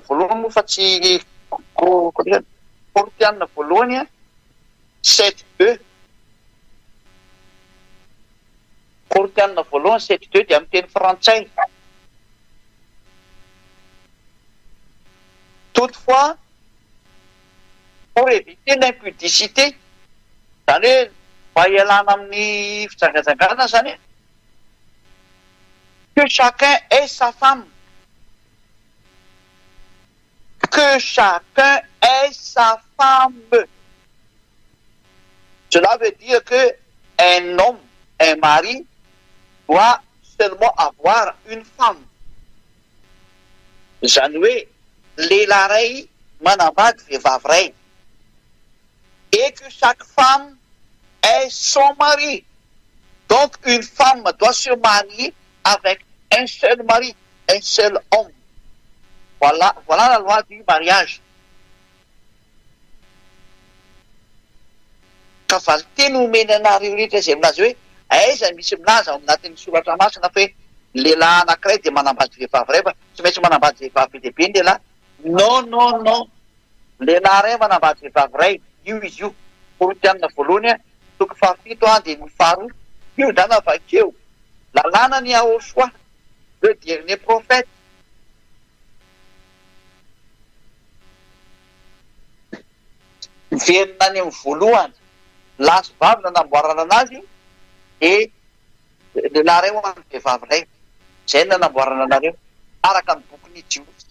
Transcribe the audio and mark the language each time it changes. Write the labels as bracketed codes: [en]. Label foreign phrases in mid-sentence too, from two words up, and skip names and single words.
[mg] voalohany moa fa tsy Korintianina voalohany a 7:2. Korintianina voalohany 7:2 dia amin'ny teny frantsay. [fr] Toutefois, pour éviter l'impudicité, [mg] zany hoe mba hialana amin'ny fijangajangana zany, [fr] que chacun ait sa femme. Que chacun ait sa femme. Cela veut dire que un homme, un mari, doit seulement avoir une femme. [mg] Zany hoe lehilahy ray manambady vehivavy ray. [fr] Et que chaque femme ait son mari. Donc une femme doit se marier avec un seul mari, un seul homme. Voilà la loi du mariage. [mg] Ka valy teny omeny anareo rehetra izay milaza hoe aiza misy milaza ao anatin'ny soratra masina fa hoe lehilahy anankiray dia manambady vehivavy ray fa tsy maintsy manambady vehivavy lehibe ny lehilahy. Non. Lehilahy ray manambady vehivavy ray. Io izy io. Korintianina voalohany a toko 7 dia ny 2. Io zany avakeo lalàna ny Yehoshua, [fr] le dernier prophète. [mg] Miverina any amin'ny voalohany lasy vavy nanamboarana anazy dia lehilahy ray ho an'ny vehivavy ray. Izay no nanamboarana anareo araka ny bokin'ny Dio.